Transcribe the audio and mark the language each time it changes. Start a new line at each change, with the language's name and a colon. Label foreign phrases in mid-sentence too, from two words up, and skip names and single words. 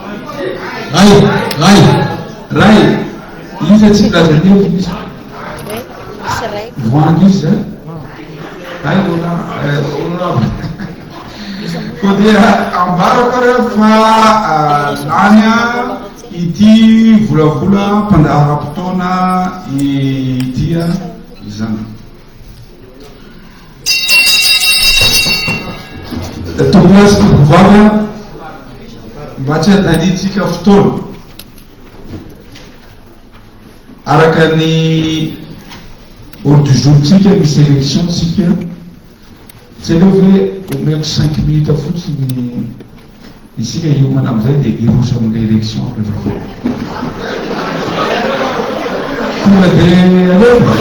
Malagasy: ray izy tsy milaza ny heviny izy voangy izy ay olona ko dia ambarako reo fa lanya ity volavola mpandahara-potoana itya izany tokolasy tokovava mba tsy handanitsika fotoana araka ny
French: ordre du jour
Malagasy: tsika misy élection tsika tsy aleo hoe omeko 5 minutes fotsiny isika hiomana amizay dia irosa amin'ilay élection rehefa tonga dia aleo